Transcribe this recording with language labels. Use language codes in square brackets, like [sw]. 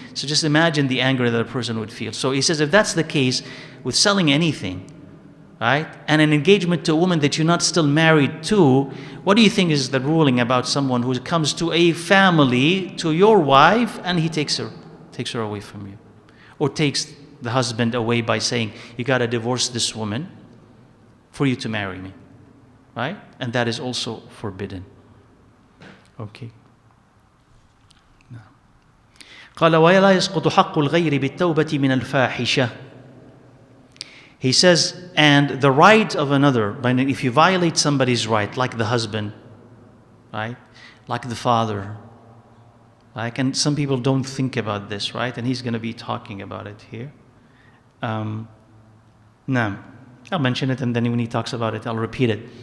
[en] So just imagine the anger that a person would feel. So he says, if that's the case with selling anything, right, and an engagement to a woman that you're not still married to, what do you think is the ruling about someone who comes to a family, to your wife, and he takes her away from you? Or takes the husband away by saying, you got to divorce this woman for you to marry me. Right? And that is also forbidden. Okay. [ar] قال ولا يسقط حق الغير بالتوبة من الفاحشة. [en] He says, and the right of another, if you violate somebody's right, like the husband, right, like the father, like, and some people don't think about this, right, and he's going to be talking about it here. Now, I'll mention it, and then when he talks about it, I'll repeat it.